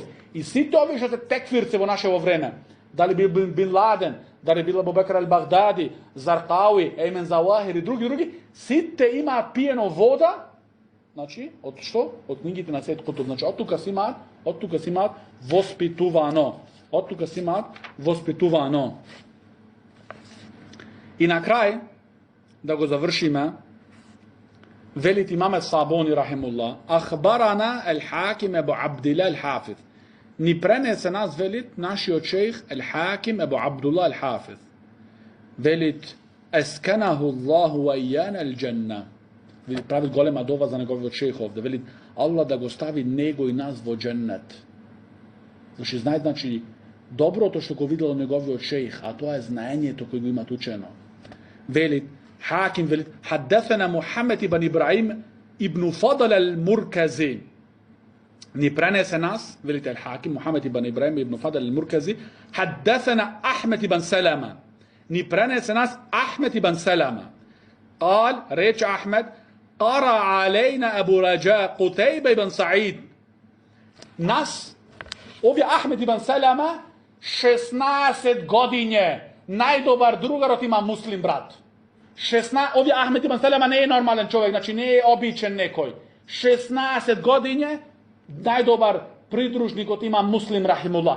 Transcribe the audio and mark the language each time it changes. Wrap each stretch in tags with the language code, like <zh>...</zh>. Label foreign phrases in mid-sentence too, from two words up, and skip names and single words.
<mk>И сите овие што се текфирци во нашево време, дали бил Бин Ладен, дали бил Абу Бекр ал-Багдади, Заркауи, Еймен Завахир и други, сите имаат пиено вода, значи, од што? Од книгите на Сеид Кутуб. Значи, од тука си имаат воспитувано. Од тука си имаат воспитувано. И на крај, да го завршиме, велит имаме Сабони рахимуллах,</mk> <ar>ахбарана al-Hakim Abu Abdillah al-Hafiz.</ar> <mk>Ни пренесе нас, велит, нашиот шейх al-Hakim Abu Abdullah al-Hafiz.</mk> <ar>Велит, أسكنه الله وإيانا الجنة.</ar> <mk>Велит, прави голема дова за неговиот шейх овде. Велит, Аллах да го стави него и нас во дженнет. Зашто знаете, значи, доброто што го видело неговиот шейх, а тоа е знаењето кој го имат учено. Велит,</mk> <ar>حاكم велит, حدثنا محمد بن إبراهيم ابن فضل المركزي.</ar> <mk>Ни пренесе нас, велит</mk> <ar>الحاكم محمد بن إبراهيم ابن فضل المركزي, حدثنا أحمد بن سلمة.</ar> <mk>Ни пренесе нас أحمد بن سلمة.</mk> <ar>قال ريتش أحمد قرأ علينا أبو رجاء قتيبة بن سعيد.</ar> <mk>Нас, овие Ахмед ибн Селама, 16 годиње, најдобар другарот има муслим брат. Овие Ахмед ибн Селама не е нормален човек, значи не е обичен некој. 16 годиње, најдобар придружникот има муслим рахимуллах.</mk>